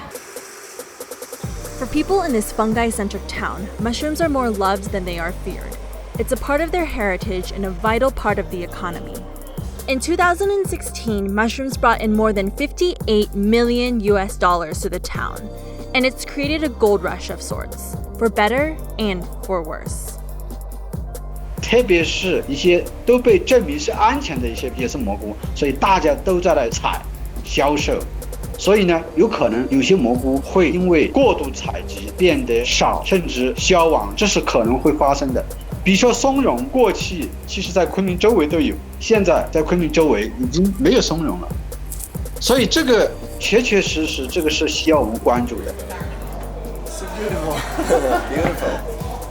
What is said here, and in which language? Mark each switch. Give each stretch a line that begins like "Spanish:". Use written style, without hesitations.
English: For people in this fungi-centric town, mushrooms are more loved than they are feared. It's a part of their heritage and a vital part of the economy. In 2016, mushrooms brought in more than $58 million to the town, and it's created a gold rush of sorts, for better and for worse.
Chinese: 特别是一些都被证明是安全的一些野生蘑菇，所以大家都在那采销售。所以呢，有可能有些蘑菇会因为过度采集变得少，甚至消亡，这是可能会发生的。比如说松茸，过去其实在昆明周围都有，现在在昆明周围已经没有松茸了。所以这个确实这个是需要我们关注的。
English: So beautiful. Beautiful.